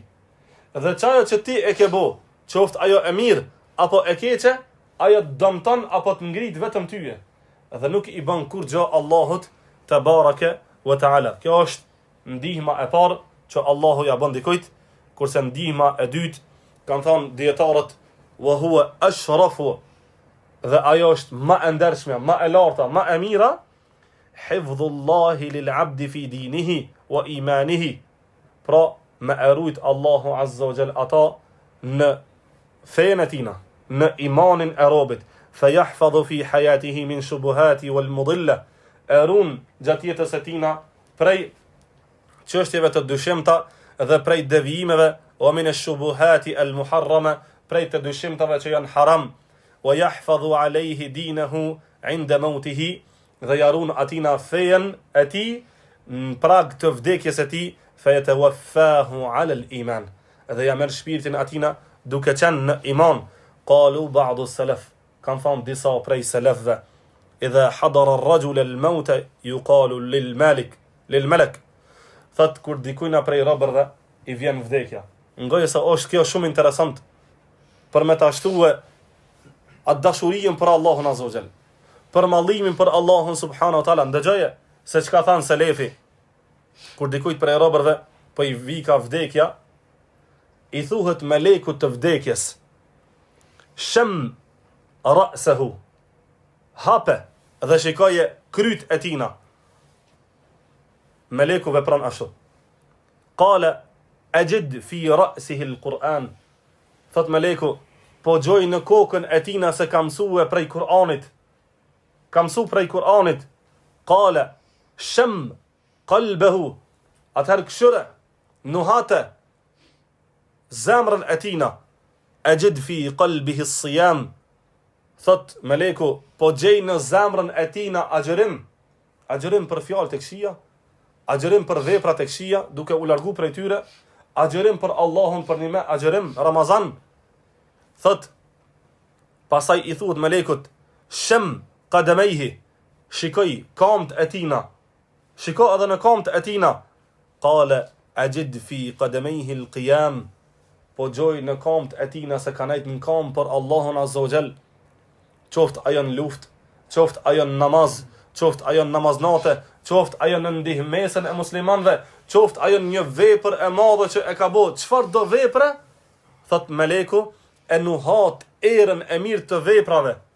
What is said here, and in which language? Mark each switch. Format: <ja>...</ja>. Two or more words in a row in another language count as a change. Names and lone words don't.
<sq>Dhe çajo që ti e ke bë, qoftë ajo e mirë apo e keqe, ajo dëmton apo të ngrit vetëm tyje. Dhe nuk i bën kur gjë Allahut</sq> <ar>تبارك وتعالى.</ar> <sq>Kjo është ndihma e parë që Allahu ja bën dikujt, kurse ndihma e dytë kanë thënë dietarët</sq> <ar>وهو أشرف,</ar> <sq>dhe ajo është më e ndershme, më e larta, më e mira,</sq> <ar>حفظ الله للعبد في دينه وإيمانه.</ar> <sq>Pra me erujt Allahu</sq> <ar>azza wa jall</ar> <sq>ata në fenë e tina, në imanin e robit,</sq> <ar>فيحفظ في حياته من الشبهات والمضلة,</ar> <sq>erun gjatë jetës e tina prej çështjeve të dyshimta dhe prej devijimeve,</sq> <ar>ومن الشبهات المحرمة,</ar> <sq>prej të dyshimtave që janë haram,</sq> <ar>ويحفظ عليه دينه عند موته,</ar> <sq>dhe jarun atina fejen e tij në prag të vdekjes e tij,</sq> <ar>فيتوفاه على الإيمان,</ar> <sq>dhe ja merr shpirtin atina duke qenë në iman.</sq> <ar>قال بعض السلف,</ar> <sq>kanë thënë disa prej selefëve,</sq> <ar>إذا حضر الرجل الموت يقال للملك,</ar> <sq>thot kur dikujna prej robërve i vjen vdekja. Ngojë se është kjo shumë interesant për me ta shtuë atë dashurinë për Allahun</sq> <ar>azza wa jall,</ar> <sq>për mallimin për Allahun</sq> <ar>سبحانه وتعالى.</ar> <sq>Ndëgjoje se çka than selefi, kur dikujt prej robërve po i vika vdekja, i thuhet melekut të vdekjes,</sq> <ar>شم رأسه,</ar> <sq>hape dhe shikoje kryt e tina. Meleku vepron ashtu.</sq> <ar>قال أجد في رأسه القرآن,</ar> <sq>thot meleku, po gjoj në kokën e tina se ka mësue prej Kur'anit, ka mësu prej Kur'anit.</sq> <ar>قال شم قلبه,</ar> <sq>atëherë këshyre, nuhate zemrën e tina,</sq> <ar>أجد في قلبه الصيام,</ar> <sq>thot meleku, po gjej në zemrën e tina agjerim për fjalë të këqija, agjerim për vepra të këqija, duke u largu prej tyre, agjerim për Allahun, për nime, agjerim Ramazan. Thot, pasaj i thuhet melekut,</sq> <ar>شم قدميه,</ar> <sq>shikoj kamt e tina, shiko edhe në kamt e tina.</sq> <ar>قال أجد في قدميه القيام,</ar> <sq>po gjoj në kamt e tina se ka nejt në kam për Allahun</sq> <ar>azza wa jall,</ar> <sq>qoft ajo në luft, qoft ajo në namaz, qoft ajo në namaznate, qoft ajo në ndihmesën e muslimanve, qoft ajo në një vepër e madhe që e ka bo, çfarë do vepre, thot meleku, e nuhat erën e mirë të veprave.</sq>